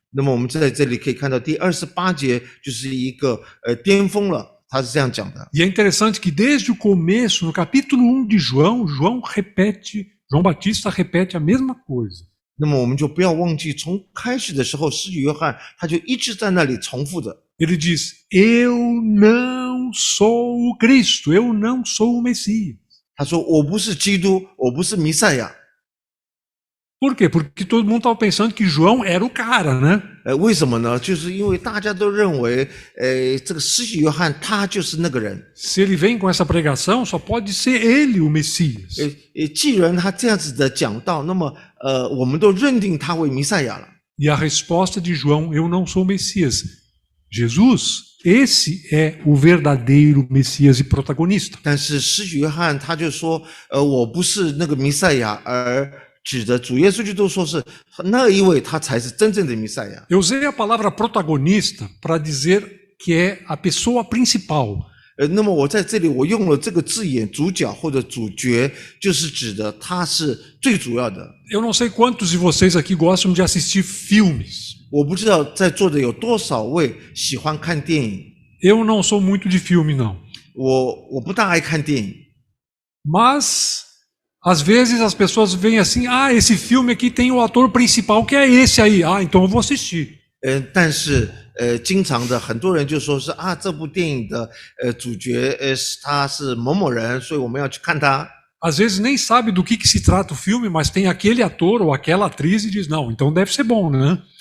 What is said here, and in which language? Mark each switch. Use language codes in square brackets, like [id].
[zh] 那么我们在这里可以看到第28节就是一个巅峰了，他是这样讲的。 [pt] E é interessante que desde o começo, no capítulo 1 de João João Batista repete a mesma coisa. [zh] 那么我们就不要忘记，从开始的时候，施洗约翰他就一直在那里重复着。 [pt] Ele diz: eu não sou o Cristo, eu não sou o Messias. [zh] 他说：“我不是基督，我不是弥赛亚。” [pt] Por quê? Porque todo mundo estava pensando que João era o cara, né? [zh] 为什么呢？就是因为大家都认为，这个施洗约翰他就是那个人。 [pt] Se ele vem com essa pregação, só pode ser ele o Messias. [zh] 既然他这样子的讲道，那么我们都认定他为弥赛亚了。 [pt] E a resposta de João: eu não sou o Messias. Jesus, esse é o verdadeiro Messias e protagonista. [zh] 但是施洗约翰他就说，我不是那个弥赛亚，而指的主耶稣基督说是那一位，他才是真正的弥赛亚。 [pt] Eu usei a palavra protagonista para dizer que é a pessoa principal. [zh] 那么我在这里我用了这个字眼，主角或者主角，就是指的他是最主要的。 [pt] Eu não sei quantos de vocês aqui gostam de assistir filmes. [zh] 我不知道在座的有多少位喜欢看电影。 [pt] Eu não sou muito de filme, não. [zh] 我不大爱看电影。 [pt] Mas às vezes as pessoas veem assim: ah, esse filme aqui tem o ator principal que é esse aí. Ah, então eu vou assistir. [zh] 但是经常的很多人就说是啊，这部电影的主角他是某某人，所以我们要去看他。 [pt] Às vezes nem sabe do que se trata o filme, mas tem aquele ator ou aquela atriz e diz: não, então deve ser bom, né?